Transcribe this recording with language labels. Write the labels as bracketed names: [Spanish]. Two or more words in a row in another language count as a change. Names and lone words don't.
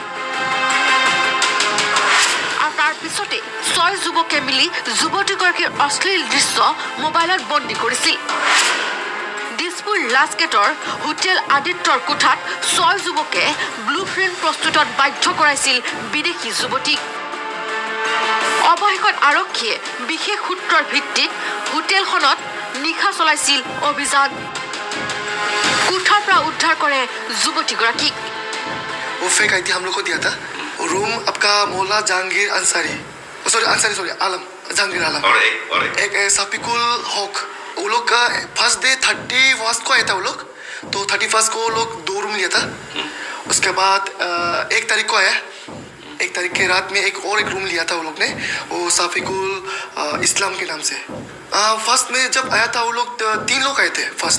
[Assamese] তাৰ পিছতে ৬ যুৱকে মিলি যুৱতীগৰাকীৰ অশ্লীল দৃশ্য মোবাইলত বন্দী কৰিছিল দিছপুৰ লাষ্টগেটৰ হোটেল আদিত্যৰ কোঠাত ৬ যুৱকে [English] blue film [Assamese] প্ৰস্তুতত বাধ্য কৰাইছিল বিদেশী যুৱতীক অৱশেষত আৰক্ষীয়ে বিশেষ সূত্ৰৰ ভিত্তিত হোটেলখনত নিশা চলাইছিল অভিযান কোঠাৰ পৰা উদ্ধাৰ কৰে যুৱতীগৰাকীক [Hindi] वो फेक आई थी हम लोग को दिया था रूम आपका मौला जहांगीर अंसारी सॉरी आलम जहांगीर आलम और एक साफिकुल हक वो लोग का [English] first day [Hindi] 31 को आया था वो लोग तो 31 को वो लोग 2 रूम लिया था उसके बाद 1 तारीख को आया 1 तारीख के रात में एक रूम लिया था वो लोग ने वो साफिकुल इस्लाम के नाम से फर्स्ट में जब आया था वो लोग 3 लोग आए थे फर्स्ट